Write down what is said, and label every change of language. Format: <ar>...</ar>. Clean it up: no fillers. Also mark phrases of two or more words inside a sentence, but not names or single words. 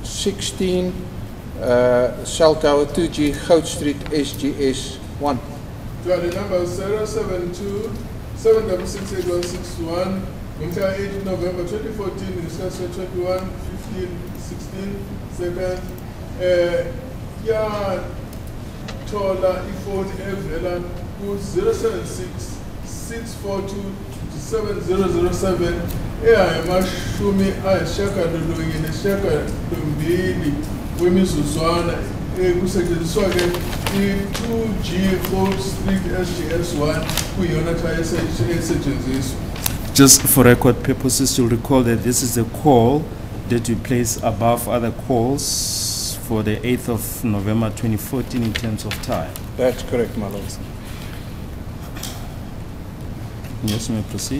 <en>21:15:16 cell tower 2G Goud Street SGS1. To the number 072 7668161, ngomhla 8 November 2014, discussed 21 15 16 second.</en> <zu>Yathola ifoni evela ku 076 642 7007 eyamashumi ayishagalolunye nesishagalombili wemizuzwana kusetshenziswa ke i-2G Gold Street SGS1 kuyiyona esetshenziswa.</zu> <en>Just for record purposes, you'll recall that this is a call that we place above other calls for the 8th of November 2014 in terms of time. That's correct, my lord. Yes, you may proceed.</en>